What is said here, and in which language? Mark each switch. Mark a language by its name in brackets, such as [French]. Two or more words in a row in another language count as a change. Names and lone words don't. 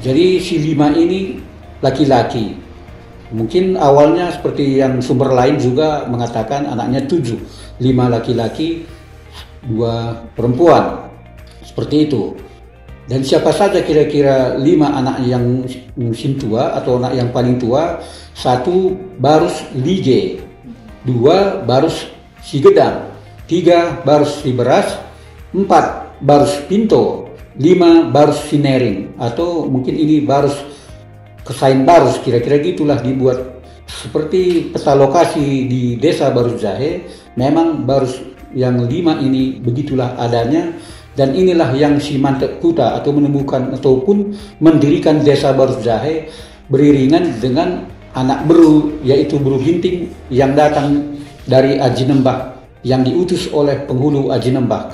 [Indonesian] Jadi si 5 ini laki-laki. Mungkin awalnya seperti yang sumber lain juga mengatakan anaknya 7, 5 laki-laki, 2 perempuan, seperti itu. Dan siapa saja kira-kira 5 anak yang Sintua atau anak yang paling tua? 1 Barus Lige, 2 Barus Sigedang, 3 Barus Siberas, 4 Barus Pinto, 5 Barus Sinering, atau mungkin ini Barus Kesain Barus, kira-kira gitulah dibuat seperti peta lokasi di desa Barus Jahe. Memang Barus yang 5 ini begitulah adanya, dan inilah yang si Mantep Kuta atau menemukan ataupun mendirikan desa Barus Jahe beriringan dengan anak Beru, yaitu Beru Ginting yang datang dari Aji Nembah, yang diutus oleh penghulu Aji Nembah.